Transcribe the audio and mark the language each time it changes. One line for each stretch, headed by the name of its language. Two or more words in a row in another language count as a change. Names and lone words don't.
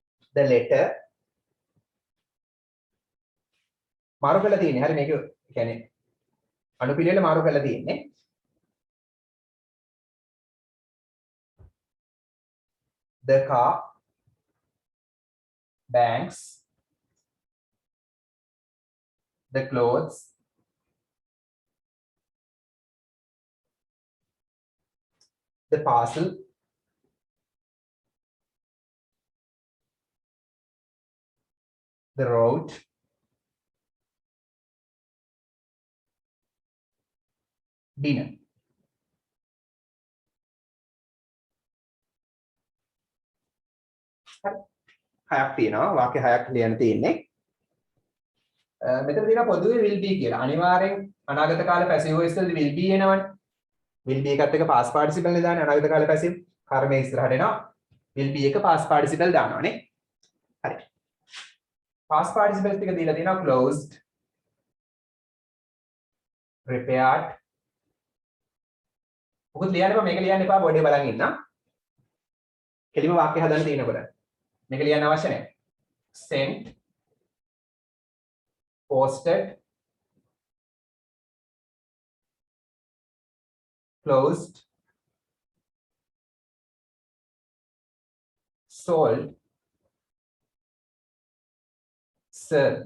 English: the letter
Sinhala: මාරු කරලා තියෙන්නේ. හරි මේක කියන්නේ අනුපිළිවෙල මාරු කරලා තියෙන්නේ.
English: The car, banks, the clothes, the parcel, the road, dinner.
Sinhala: හයක් තියෙනවා වාක්‍ය හයක් ලියන්න තියෙන්නේ. මෙතන තියෙනවා පොදුවේ
English: will be
Sinhala: කියලා. අනිවාර්යෙන් අනාගත කාල
English: passive voice
Sinhala: වලදී
English: will be
Sinhala: එනවනේ.
English: will be
Sinhala: එකත් එක
English: past participle
Sinhala: නේ දාන්නේ අනාගත කාල passive. කර්මයේ ඉස්සරහට එනවා.
English: will be
Sinhala: එක
English: past participle
Sinhala: දානවානේ. හරි.
English: past participle
Sinhala: ටික දීලා තියෙනවා
English: closed, repaired.
Sinhala: මොකද ලියන්න එපා මේක ලියන්න එපා බෝඩ් එක බලන් ඉන්න. කෙලිම වාක්‍ය හදන්න තියෙනකොට. මේක ලියන්න අවශ්‍ය නැහැ.
English: sent, posted, closed, sold, served.